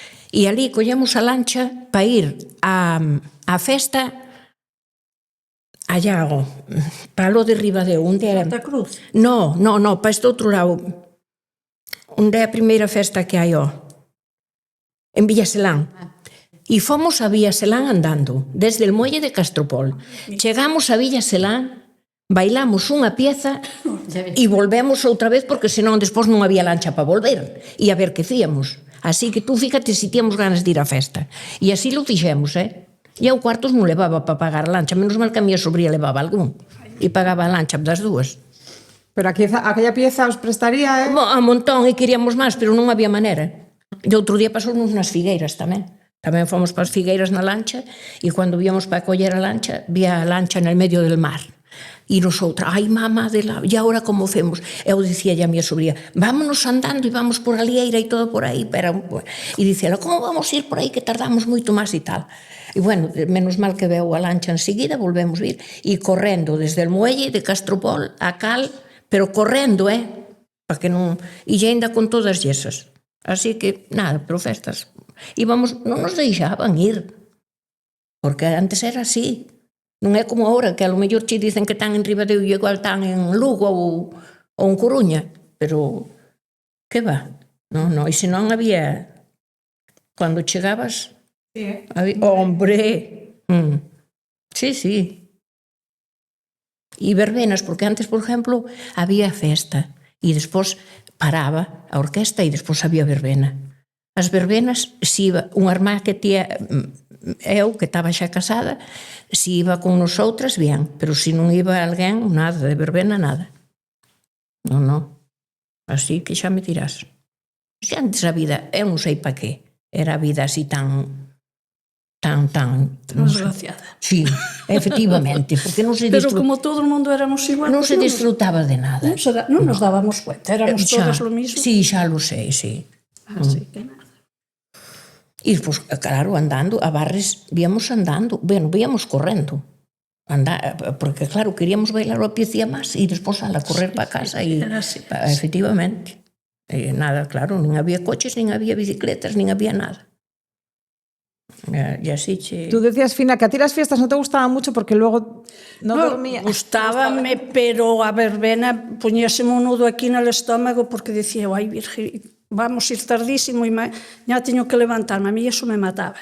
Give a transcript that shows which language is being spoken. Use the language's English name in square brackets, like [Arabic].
[Galician] E ali collemos a lancha para ir a festa a Llago, para lo de Ribadeo. Santa Cruz? No, para este outro lado. Onde é a primeira festa que hai, en Villaselán. E fomos a Villaselán andando, [Spanish] desde el muelle de Castropol. [Galician] Chegamos a Villaselán, bailamos unha pieza e volvemos outra vez porque senón despois non había lancha para volver e a ver que fíamos. Así que tú fíjate si tíamos ganas de ir á festa. E así lo fixemos, E eu cuartos non levaba para pagar a lancha, menos mal que a miña sobría levaba algún e pagaba a lancha das dúas. Pero aquella pieza os prestaría, A montón e queríamos máis, pero non había manera. E outro día pasounos nas Figueiras tamén. Tamén fomos para as Figueiras na lancha e cando víamos para coller a lancha, vía a lancha en el medio del mar. E nosotras, ai mamá, e agora como femos? Eu dicía a miña sobría, vámonos andando e vamos por a Lieira e todo por aí. E dicía, como vamos ir por aí que tardamos moito máis e tal? E bueno, menos mal que veu a lancha enseguida, volvemos a ir, e correndo [Spanish] desde el muelle de Castropol [Galician] a Cal, pero correndo, para que non... E ainda con todas esas. Así que, nada, pero festas. Íbamos, non nos deixaban ir, porque antes era así. Non é como agora, que a lo mellor che dicen que están en Ribadeo e igual están en Lugo ou en Coruña, pero que va? Non, e senón había... Cando chegabas... Sí, ¡Hombre! Sí. E verbenas, porque antes, por exemplo, había festa e despois paraba a orquesta e despois había verbena. As verbenas, se iba unha irmá que tía... Eu, que estaba xa casada, se iba con nosotras, bien, pero se non iba alguén, nada, de verbena, nada. Non. Así que xa me dirás. Se antes a vida, eu non sei pa qué, era a vida así tan desgraciada. Sí, efectivamente, porque non se Pero como todo o mundo éramos igual, non se disfrutaba de nada. Non nos dábamos cuenta, éramos todos lo mismo. Sí, xa lo sei, sí. Así que nada. E, pois, claro, andando, a Barres víamos andando, víamos correndo. Porque, claro, queríamos bailar a piecía máis e despois a correr para casa. Efectivamente. E nada, claro, nin había coches, nin había bicicletas, nin había nada. E así che... [Spanish] Tú decías, Fina, que a ti las fiestas no te gustaban mucho porque luego no dormía. [Galician] Gustábame, pero a verbena poñéseme un nudo aquí no estómago porque decía, ai, virgen, vamos ir tardísimo e ya teño que levantarme. [Spanish] A mí eso me mataba.